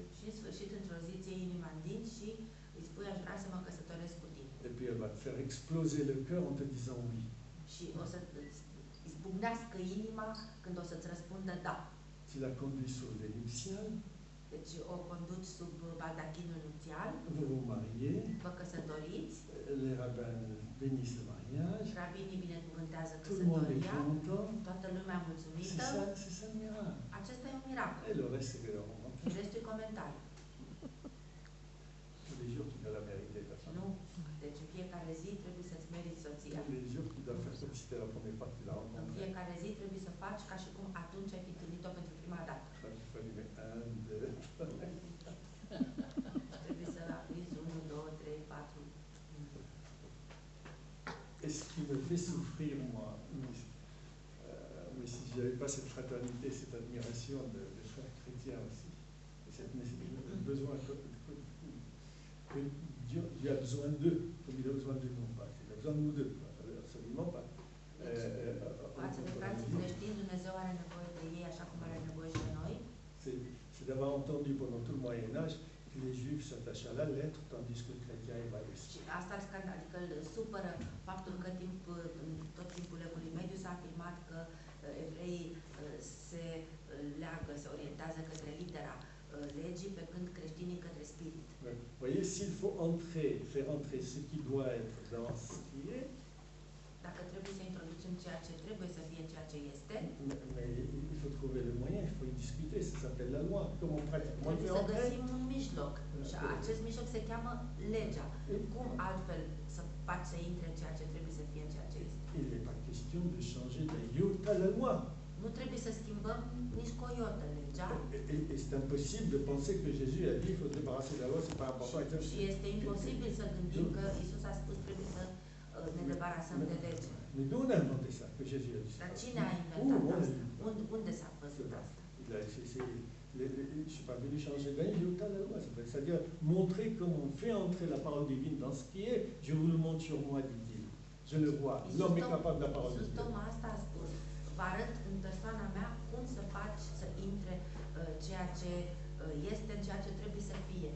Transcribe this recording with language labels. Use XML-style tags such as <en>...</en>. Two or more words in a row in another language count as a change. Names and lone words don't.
<ro>și în sfârșit într-o zi ți iei inima în dinți și îi spui aș vrea să mă căsătoresc cu tine.</ro> <fr>Et puis elle va te faire exploser le cœur en te disant oui.</fr> <ro>Și o să îți izbucnească inima când o să-ți răspundă da.</ro> <fr>Tu l'as conduit sur le lit nuptial,</fr> <ro>Deci o conduci sub baldachinul nupțial,</ro> <fr>vous vous mariez,</fr> <ro>vă căsătoriți,</ro> <fr>les rabbins bénissent le mariage,</fr> <ro>rabinii binecuvântează</ro> <fr>tout le monde est</fr> <ro>căsătoria,</ro> <fr>content.</fr> <ro>toată lumea mulțumită.</ro> <fr>C'est ça le miracle.</fr> <ro>Acesta e un miracol.</ro> <fr>Et le reste, c'est que le roman.</fr> <ro>Și restul e comentariu.</ro> <fr>Tous les jours, tu dois la mériter, ta femme.</fr> <ro>Nu. Deci în fiecare zi trebuie să-ți meriți soția.</ro> <fr>Tous les jours, tu dois faire comme si c'était la première fois que tu l'as</fr> <ro>În</ro> <fr>rencontrée.</fr> <ro>fiecare zi trebuie să faci ca și cum atunci ai fi întâlnit-o pentru prima dată.</ro> <fr>Il faut lui mettre 1, 2,</fr> <ro>Trebuie să aprizi 1, 2, 3, 4.</ro> <fr>Et ce qui me fait souffrir, moi, mais si je n'avais pas cette fraternité, cette admiration des frères chrétiens aussi, et cette besoin que Dieu a besoin d'eux, comme il a besoin de nous, pas. Il a besoin de nous deux, absolument pas.</fr> <ro>Față de frații creștini, Dumnezeu are nevoie de ei așa cum are nevoie și de noi.</ro> <fr>C'est d'avoir entendu pendant tout le Moyen-Âge que les Juifs s'attachent à la lettre, tandis que le chrétien est laïc.</fr> <ro>Și asta adică îl supără faptul că în tot timpul Evului Mediu s-a afirmat că evreii se leagă, se orientează către litera legii, pe când creștinii către spirit.</ro> <fr>Vous voyez, s'il faut faire entrer ce qui doit être dans ce qui est,</fr> <ro>Dacă trebuie să introducem ceea ce trebuie să fie ceea ce este,</ro> <fr>mais il faut trouver le moyen, il faut y discuter, ça s'appelle la loi. Comment pratiquement le</fr> <ro>trebuie</ro> <fr>fait</fr> <ro>să</ro> <fr>entrer?</fr> <ro>găsim un mijloc. Și acest mijloc se cheamă legea. Cum altfel să faci să intre ceea ce trebuie să fie ceea ce este?</ro> <fr>Il n'est pas question de changer d'un iota la loi.</fr> <ro>Nu trebuie să schimbăm nici cu o iotă legea</ro> <fr>Et c'est impossible de penser que Jésus a dit qu'il faut se débarrasser de la loi, c'est pas important, etc.</fr> <ro>și este imposibil să gândim că Isus a spus trebuie să ne debarasăm de lege.</ro> <fr>Mais d'où on a inventé ça, que Jésus a dit ça?</fr> <ro>Dar cine a inventat</ro> <fr>Où on a</fr> <ro>asta?</ro> <fr>dit?</fr> <ro>Unde s-a văzut asta?</ro> <fr>Je ne suis pas venu changer d'un iota la loi, c'est-à-dire montrer comment on fait entrer la parole divine dans ce qui est. Je vous le montre sur moi, dit-il. Je le vois. L'homme est capable de la parole de</fr> <ro>Iisus</ro> <fr>Dieu.</fr> <ro>tocmai asta a spus. Vă arăt în persoana mea cum să faci să intre ceea ce este în ceea ce trebuie să fie.</ro>